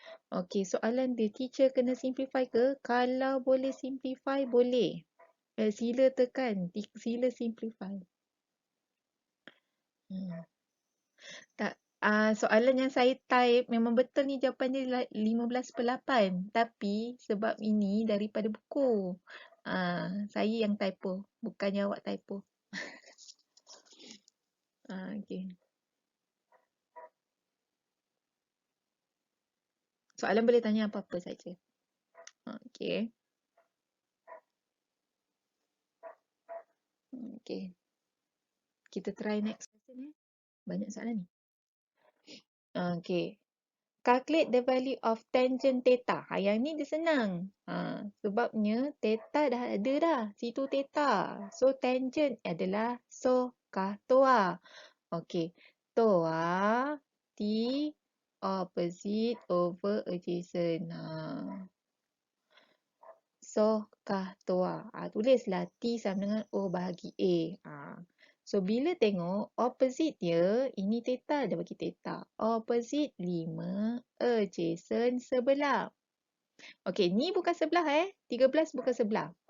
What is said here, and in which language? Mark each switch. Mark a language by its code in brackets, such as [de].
[ms] Okay, soalan dia, teacher kena simplify ke? Kalau boleh simplify, boleh. Sila tekan, sila simplify. Tak, soalan yang saya type memang betul ni jawapan dia 15/8. Tapi sebab ini daripada buku. Saya yang typo, bukannya awak typo. Okay. Soalan boleh tanya apa-apa saja. Okay. Okay. Kita [en] try next question. [ms] Banyak soalan ni. Okay. [en] Calculate the value of tangent theta. [ms] Yang ni dia senang. Sebabnya theta dah ada dah. Situ theta. So tangent adalah SOHCAHTOA. Okay. [en] TOA T opposite over adjacent. SOHCAHTOA. [ms] Tulislah T sama dengan O bahagi A. So, bila tengok opposite dia, ini theta, dia bagi theta. Opposite 5, adjacent sebelah. Okey, ni bukan sebelah 13 bukan sebelah.